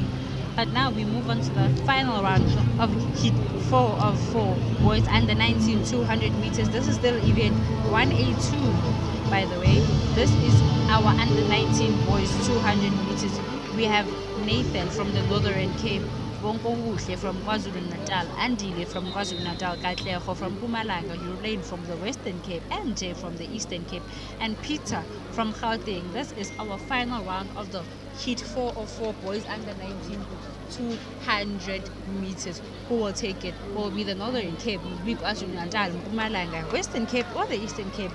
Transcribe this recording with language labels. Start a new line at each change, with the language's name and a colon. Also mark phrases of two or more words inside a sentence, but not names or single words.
English: But now we move on to the final round of heat 4 of 4 boys under 19 200 meters. This is still event 182, by the way. This is our under 19 boys 200 meters. We have Nathan from the Northern Cape, Bonkohuhle from KwaZulu-Natal, Andile from KwaZulu-Natal, Katlego from Mpumalanga, Urlain from the Western Cape, MJ from the Eastern Cape, and Peter from Gauteng. This is our final round of the heat 4 of 4 boys under 19 200 meters. Who will take it? Will be the Northern Cape, will be KwaZulu-Natal, Mpumalanga, Western Cape, or the Eastern Cape?